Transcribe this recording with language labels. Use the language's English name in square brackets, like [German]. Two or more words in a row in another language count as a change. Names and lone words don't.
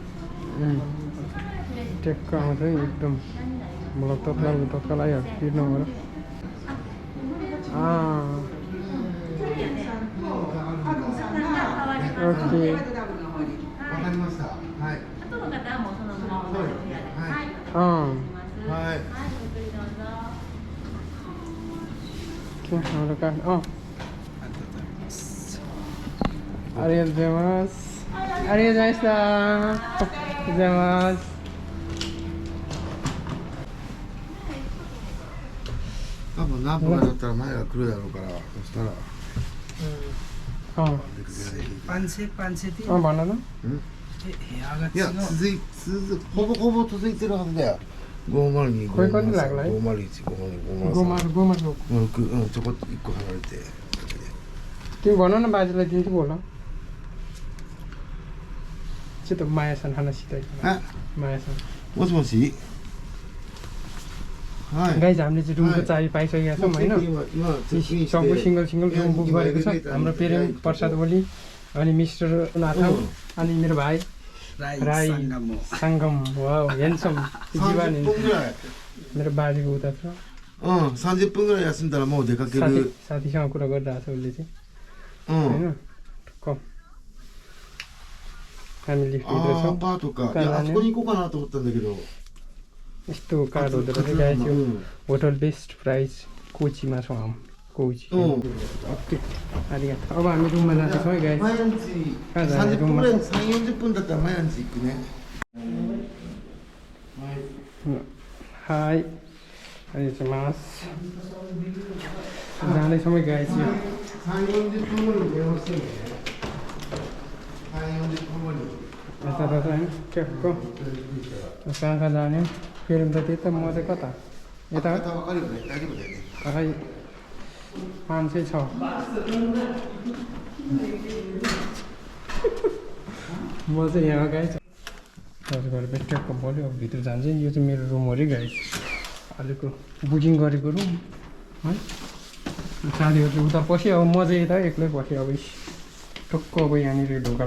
[Nepali] ट्याक्क आउँछ है एकदम मलाई तत्काल आइहाल्छ किन्न नभएर ओके Ariel Jamas. Ariel Jamas. [Japanese] 多分何分かだったら前が来るだろうから、そしたら。 500 [Nepali] भन न [Japanese] いや、ほぼ続いてるはずだよ。502、これこれで [Nepali] लाग्ला है [Japanese] 501、502、 [Nepali] गोमा [Japanese] 503、 [Nepali] गोमा [Japanese] 6、ちょこっと1個離れて。 [Nepali] तिमी भन न बाजेलाई दिन्छु बोल [Japanese] ちょっとマヤさん話したいからマヤさんもしもし。はい。 [Nepali] गाइज हामीले चाहिँ रुमको चाबी पाइसकेका छौँ होइन सबको [English] single room book [Nepali] गरेको छ हाम्रो पेरेन्ट प्रसाद ओली अनि मिस्टर नाथाङ अनि मेरो भाइ राई सङ्गम [English] wow handsome [Nepali] जीवन मेरो बाजेको उता छ [Japanese] 30 分ぐらい休んだらもう出かける。 [Nepali] साथीसँग कुरा गरिरहेको छ उसले चाहिँ [Japanese] うん。 [Nepali] होइन कम हामी लिफ्टभित्र [Japanese] ああ、ア [Nepali] छौँ [Japanese] パートか。いや、あそこに行こうかなと思ったんだけど。 [Nepali] यस्तो कार्ड हुँदो रहेछ गाइस यो होटल बेस्ट प्राइस कोचीमा छौँ हामी कोची ओके आरिगातो अब हामी रुममा जाँदैछौँ है गाइस [Japanese] 毎日30分ぐらい、3、40分だったら毎日行くね。 [Nepali] हाई अहिले चाहिँ मास जाँदैछौँ है गाइस यो [Japanese] 3、40 分後に電話してね。3、40分後に。 [Nepali] यता त होइन ट्याक्क कहाँ कहाँ जाने फेरि त त्यही त म चाहिँ कता यता [Japanese] 方分かるよね。大丈夫だよね。 [Nepali] खै 506 म चाहिँ यहाँ गाइस घर ट्याक्क पऱ्यो अब भित्र जान्छ यो चाहिँ मेरो रुम हो अरे गाइस अहिलेको बुकिङ गरेको रुम है साथीहरू चाहिँ उता पस्यो अब म चाहिँ यता एक्लै पसेँ अब टक्क अब यहाँनिर ढोका